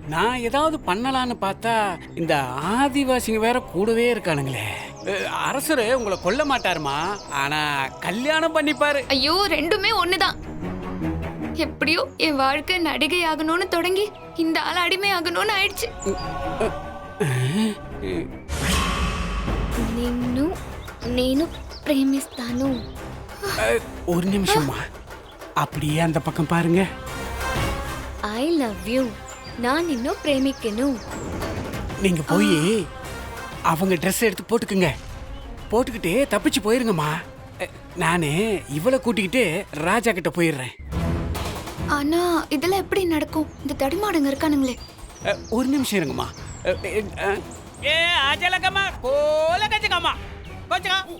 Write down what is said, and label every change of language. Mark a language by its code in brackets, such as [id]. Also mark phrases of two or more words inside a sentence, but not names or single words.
[ta] நான் ஏதாவது பண்ணலான்னு பார்த்தா இந்த ஆதிவாசிங்க வேற கூடவே இருக்கானுங்களே. அரசரு உங்களை கொல்ல மாட்டாருமா, ஆனா கல்யாணம் பண்ணிப்பாரு. ஐயோ ரெண்டுமே ஒண்ணுதான். எப்படியோ என் வாழ்க்கை நடிகை ஆகணும்னு தொடங்கி இந்த ஆள் அடிமை ஆகணும்னு ஆயிடுச்சு. [te] నిన్ను నేను ప్రేమిస్తాను. [ta] ஒரு நிமிஷமா அப்படியே அந்த பக்கம் பாருங்க. [en] I love you. [te] நான் నిన్ను ప్రేమికెను. [ta] நீங்க போய் அவங்க ட்ரெஸ் எடுத்து போட்டுக்குங்க. போட்டுக்கிட்டு தப்பிச்சு போயிருங்கம்மா. நானு இவளை கூட்டிக்கிட்டு ராஜா கிட்ட போயிடுறேன். ஆனா இதெல்லாம் எப்படி நடக்கும்? இந்த தடிமாடுங்க இருக்கானுங்களே. ஒரு நிமிஷம் இருங்கம்மா. ஏ அஜலகம்மா கோல கஜகம்மா கோச்சா